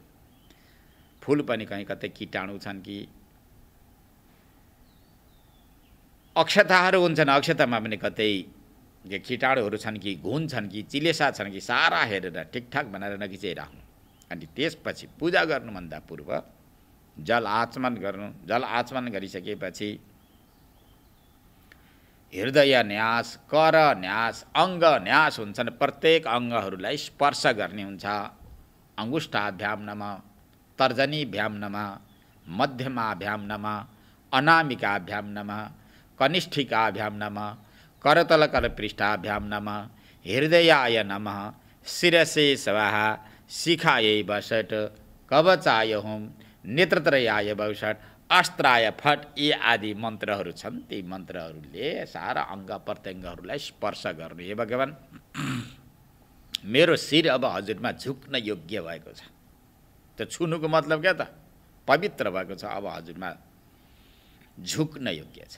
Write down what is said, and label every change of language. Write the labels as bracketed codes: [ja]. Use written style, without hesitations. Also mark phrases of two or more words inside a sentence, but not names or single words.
[ne] फुल पनि कहीँ कतै कीटाणु छन् कि अक्षताहरू हुन्छन्, अक्षतामा पनि कतै कीटाणुहरू छन् कि घुन छन् कि चिलेसा छन् कि सारा हेरेर ठिकठाक बनाएर नगिचाइराख्नु। अनि त्यसपछि पूजा गर्नुभन्दा पूर्व जल आचमन गर्नु। जल आचमन गरिसकेपछि हृदय न्यास, कर न्यास, अङ्ग न्यास हुन्छन्। प्रत्येक अङ्गहरूलाई स्पर्श गर्ने हुन्छ। [sa] अङ्गुष्ठाभ्याम नमः, तर्जनीभ्याम नमः, मध्यमाभ्याम नमः, अनामिकाभ्याम नमः, कनिष्ठिकाभ्याम नमः, करतलकरपृष्ठाभ्याम नमः, हृदयाय नमः, शिरसे स्वाहा, शिखायै वषट्, कवचाय होम, नेत्रत्रयाय वषट्, अस्त्राय फट, [ne] यी आदि मन्त्रहरू छन्। ती मन्त्रहरूले सारा अङ्ग प्रत्यङ्गहरूलाई स्पर्श गर्नु। हे भगवान्, मेरो शिर अब हजुरमा झुक्न योग्य भएको छ। त्यो छुनुको मतलब क्या त? पवित्र भएको छ, अब हजुरमा झुक्न योग्य छ।